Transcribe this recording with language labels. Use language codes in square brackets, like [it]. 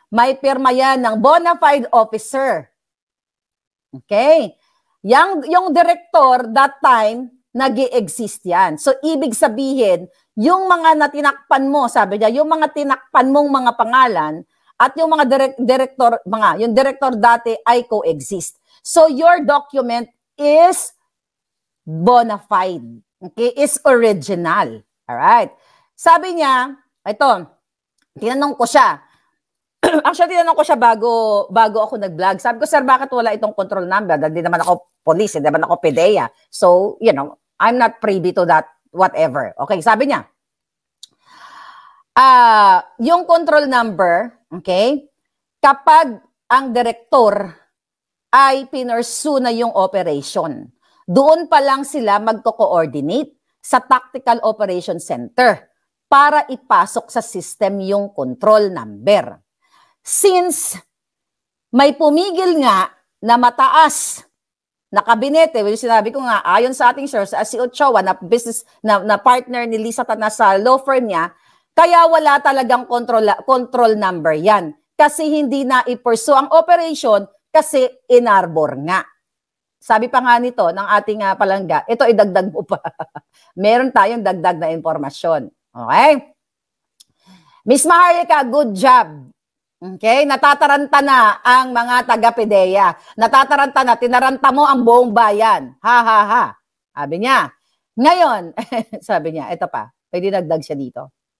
[tl] May pirma yan ng bona fide officer. Okay? Yung director, [en] that time, [tl] nag-i-exist yan. So, ibig sabihin, yung mga natinakpan mo, sabi niya, yung mga tinakpan mong mga pangalan, at yung mga yung director dati ay coexist. [en] So, your document is bona fide. Okay? Is original. Alright? [tl] Sabi niya, ito, tinanong ko siya. Actually, tinanong ko siya bago ako nag-vlog. Sabi ko, sir, bakit wala itong control number? Dahil di naman ako police, hindi naman ako PIDEA. [en] So, you know, I'm not privy to that whatever. [tl] Okay, sabi niya, yung control number, okay, kapag ang direktor ay pinursue na yung operation, doon pa lang sila magko-coordinate sa Tactical Operation Center para ipasok sa system yung control number. Since may pumigil nga na mataas na kabinete, well, sinabi ko nga, ayon sa ating source, si Ochoa, na business na partner ni Lisa Tanas sa law firm niya, kaya wala talagang control number yan. Kasi hindi na i-pursue ang operation kasi inarbor nga. Sabi pa nga nito ng ating palangga, ito idagdag mo pa. Meron tayong dagdag na impormasyon. Okay? [en] Miss Maharlika, good job. Okay? [tl] Natataranta na ang mga taga-PIDEA. Natataranta na, tinaranta mo ang buong bayan. Ha, ha, ha. Sabi niya, Ngayon, sabi niya, ito pa, pwede dagdag siya dito.